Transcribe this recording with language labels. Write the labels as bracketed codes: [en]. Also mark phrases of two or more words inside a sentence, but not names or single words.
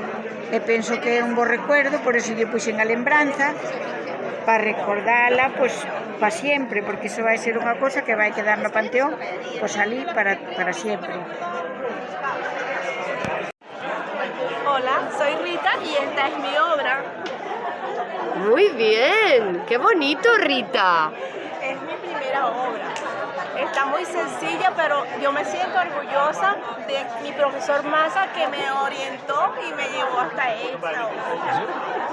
[gl] E penso que é un bo recuerdo, por eso lle puxen a lembranza, para recordala, pois, para sempre, porque iso vai ser unha cosa que vai quedar no panteón, pois ali para sempre. [es] Hola, soy Rita y esta es mi obra. Muy bien, qué bonito, Rita. Es mi primera obra. Está muy sencilla, pero yo me siento orgullosa de mi profesor Massa, que me orientó y me llevó hasta esta obra.